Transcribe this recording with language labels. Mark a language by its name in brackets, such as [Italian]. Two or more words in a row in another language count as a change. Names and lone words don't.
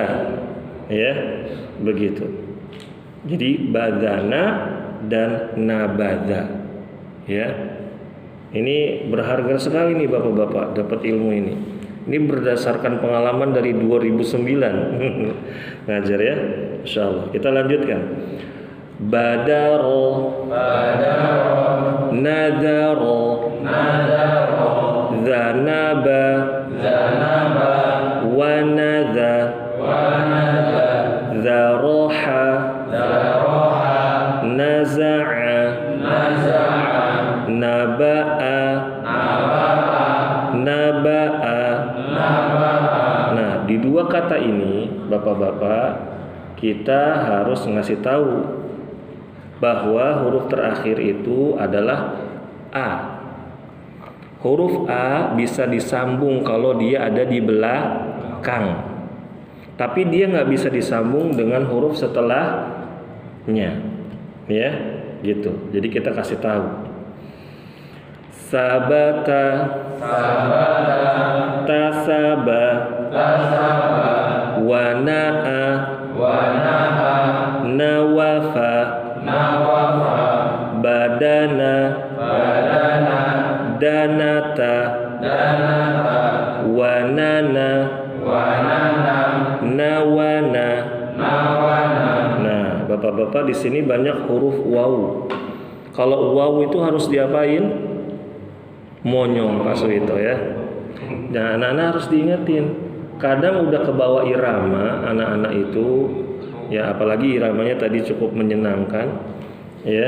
[Indonesian] Ya, begitu. Jadi badana dan nabada. Ya. Ini berharga sekali nih Bapak-bapak dapat ilmu ini. Ini berdasarkan pengalaman dari 2009. Ngajar ya. Insyaallah. Kita lanjutkan. [Arabic] بَدَرَ نَدَرَ زَنَبَ وَنَذَ زَرَحَ نَزَعَ نَبَعَ نَبَعَ. [Indonesian] Nah, di dua kata ini Bapak-bapak kita harus ngasih tahu bahwa huruf terakhir itu adalah A. Huruf A bisa disambung kalau dia ada di belakang, tapi dia nggak bisa disambung dengan huruf setelahnya, ya, gitu. Jadi kita kasih tahu. [Arabic] سَبَتَ تَسَبَ وَنَأَ نَوَفَ بَدَنَ دَنَتَ وَنَنَ نَوَنَ. [Indonesian] Nah, Bapak-bapak di sini banyak huruf waw. Kalau waw itu harus diapain? Monyong Pak Suwito ya. Nah, anak-anak harus diingetin. Kadang udah kebawa irama anak-anak itu, ya apalagi iramanya tadi cukup menyenangkan, ya.